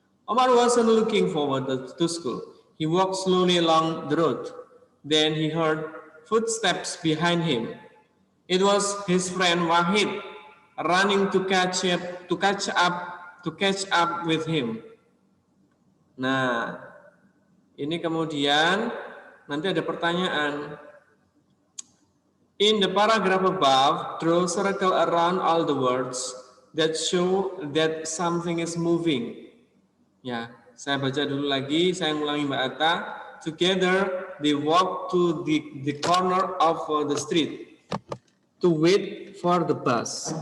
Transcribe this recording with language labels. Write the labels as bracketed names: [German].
[English] Omar wasn't looking forward to school. He walked slowly along the road. Then he heard footsteps behind him. It was his friend Wahid running to catch up with him. [Indonesian] Nah, ini kemudian nanti ada pertanyaan. [English] In the paragraph above, draw a circle around all the words that show that something is moving. [Indonesian] Ya, saya baca dulu lagi, saya ulangi Mbak Atta. [English] Together, they walk to the corner of the street to wait for the bus.